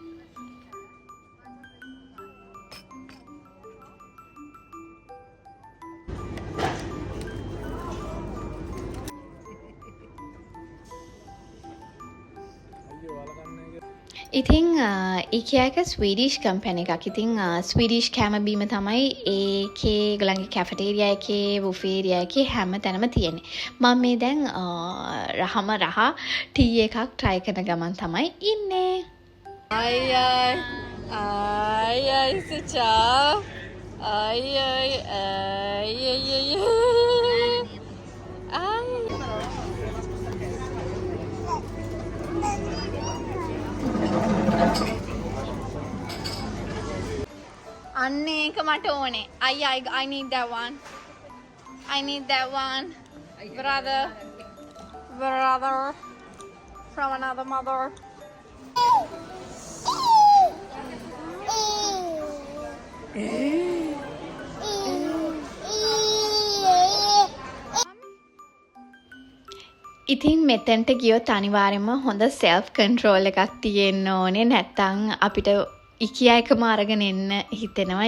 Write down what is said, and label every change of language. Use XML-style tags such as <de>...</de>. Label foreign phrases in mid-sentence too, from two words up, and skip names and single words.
<si>ඉතින් IKEA එක</si> <en>Swedish company</en> <si>එකක්. ඉතින් ස්වීඩිෂ් කෑම බීම තමයි ඒකේ ඒගොල්ලන්ගේ කැෆටේරියා එකේ බුෆේරියා එකේ හැම තැනම තියෙන්නේ. මම මේ දැන් රහ ටී එකක් try කරන ගමන් තමයි ඉන්නේ.</si> <it>Ai, ciao. Ai.</it> <si>අන්න ඒක මට ඕනේ.</si> <en>I need that one. I need that one. Brother from another mother.</en> <si>ඉතින් මෙතෙන්ට ගියොත් අනිවාර්යයෙන්ම හොඳ</si> <en>self control</en> <si>එකක් තියෙන්න ඕනේ. නැත්තම් අපිට IKEA එකම අරගෙන එන්න හිතෙනවා.</si>